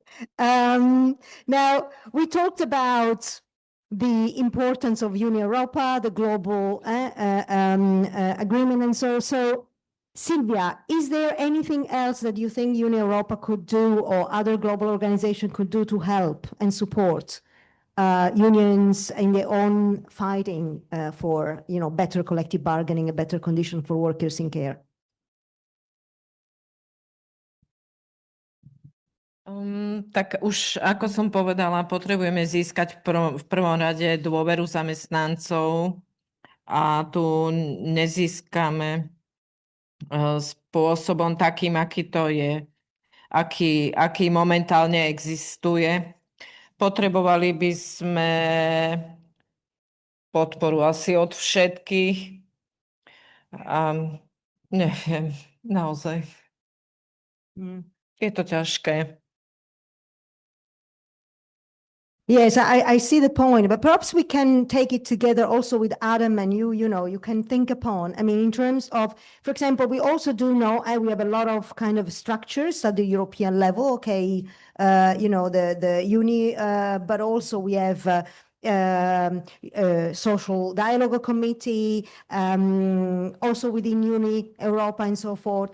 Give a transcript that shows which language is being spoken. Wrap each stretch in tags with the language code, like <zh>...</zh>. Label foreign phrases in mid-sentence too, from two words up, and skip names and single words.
<en>Now, we talked about the importance of Europa, the global agreement, and so, Sylvia, is there anything else that you think Europa could do or other global organizations could do to help and support unions in their own fighting for, better collective bargaining, a better condition for workers in care?</en> <sk>Tak už, ako som povedala, potrebujeme získať v prvom rade dôveru zamestnancov a tu nezískame spôsobom takým, aký to je, aký momentálne existuje. Potrebovali by sme podporu asi od všetkých. Neviem, naozaj. Je to ťažké.</sk> <en>Yes, I see the point, but perhaps we can take it together also with Adem and you can think upon, in terms of, for example, we also do know, we have a lot of kind of structures at the European level, okay, the uni, but also we have social dialogue committee, also within Europa and so forth.</en>